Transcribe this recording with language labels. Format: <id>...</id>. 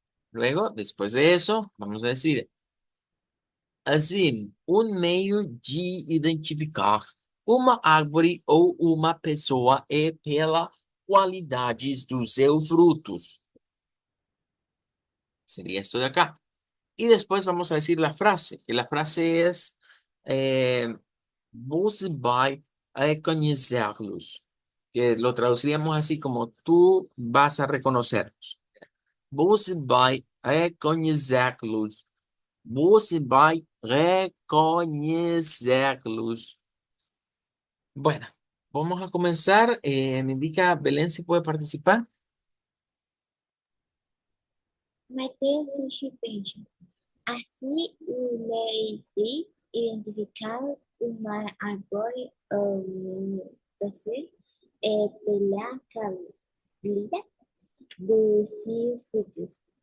<es>Luego, después de eso, vamos a decir</es> <pt>assim, um meio de identificar uma árvore ou uma pessoa é pela qualidades dos seus frutos.</pt> <es>Sería esto de acá. Y después vamos a decir la frase, que la frase es</es> <pt>você vai reconhecerlos,</pt> <es>que lo traduciríamos así como tú vas a reconocerlos.</es> <pt>Você vai reconhecerlos. Você vai reconhecerlos.</pt> <es>Bueno, vamos a comenzar. Me indica Belén si puede participar.</es> <pt>Mateus suspeita. Assim, o meio de identificar uma árvore ou uma pessoa é pela qualidade dos seus frutos.</pt>